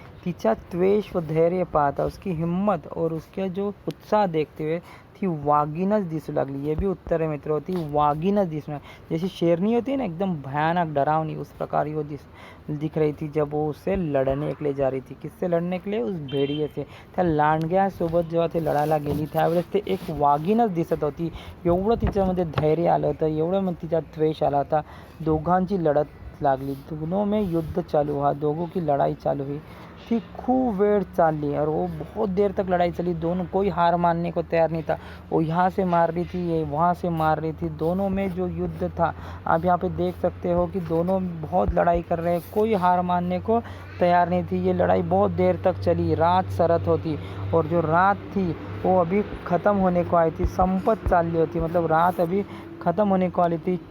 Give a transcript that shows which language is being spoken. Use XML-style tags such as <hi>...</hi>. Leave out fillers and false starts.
<mr>तिचा त्वेष व धैर्य पाहता,</mr> <hi>उसकी हिम्मत और उसके जो उत्साह देखते हुए</hi> <mr>ती वाघीणच दिसू लागली।</mr> <hi>ये भी उत्तर है मित्रों,</hi> <mr>ती वाघीणच दिसणार,</mr> <hi>जैसी शेरनी होती है ना एकदम भयानक डरावनी, उस प्रकार वो दिख रही थी जब वो उससे लढणे के लिए जा रही थी। किससे लढणे के लिए? उस भेड़िये से।</hi> <mr>त्या लांडग्यासोबत जेव्हा ते लढायला गेली त्यावेळेस ते एक वाघीणच दिसत होती, एवढं तिच्यामध्ये धैर्य आलं होतं, एवढं मग तिच्यात द्वेष आला होता। दोघांची लढत लागली,</mr> <hi>दोनों में युद्ध चालू हुआ,</hi> <mr>दोघों की लड़ाई चालू हुई थी। खूब वेळ चाली</mr> <hi>और वो बहुत देर तक लड़ाई चली, दोनों कोई हार मानने को तैयार नहीं था। वो यहाँ से मार रही थी, ये वहाँ से मार रही थी, दोनों में जो युद्ध था आप यहाँ पे देख सकते हो कि दोनों बहुत लड़ाई कर रहे हैं, कोई हार मानने को तैयार नहीं थी। ये लड़ाई बहुत देर तक चली, रात सरत होती और जो रात थी वो अभी ख़त्म होने को आई थी,</hi> <mr>संपत चालली होती,</mr> <hi>मतलब रात अभी ख़त्म होने को आली थी।</hi>